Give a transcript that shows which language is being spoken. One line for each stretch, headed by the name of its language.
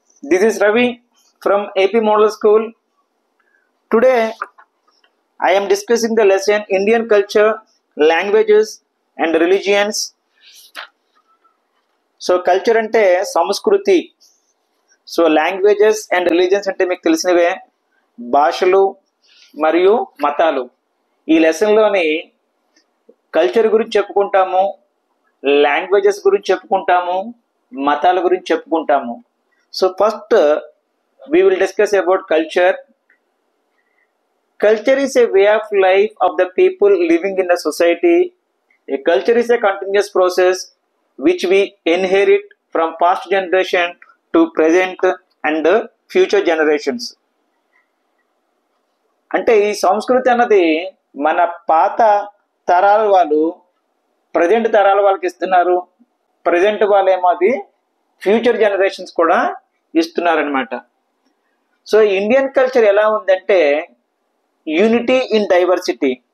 English: This is Ravi from AP Model School. Today, I am discussing the lesson Indian culture, languages, and religions. So, culture ante samskruti. So, languages and religions
Telugu: ante మీకు తెలిసినవే భాషలు మరియు మతాలు. ఈ లెసన్లోని culture గురించి చెప్పుకుంటాము, languages గురించి చెప్పుకుంటాము, మతాల గురించి చెప్పుకుంటాము.
English: So first we will discuss about culture. Culture is a way of life of the people living in a society. A culture is a continuous process which we inherit from past generation to present and future generations.
Telugu: అంటే ఈ సంస్కృతి అన్నది మన పాత తరాల వాళ్ళు present తరాల వాళ్ళకి ఇస్తున్నారు, ప్రజెంట్ వాళ్ళేమో అది ఫ్యూచర్ జనరేషన్స్ కూడా ఇస్తున్నారనమాట.
English: so Indian culture
Telugu: ఎలా ఉందంటే
English: Unity in diversity.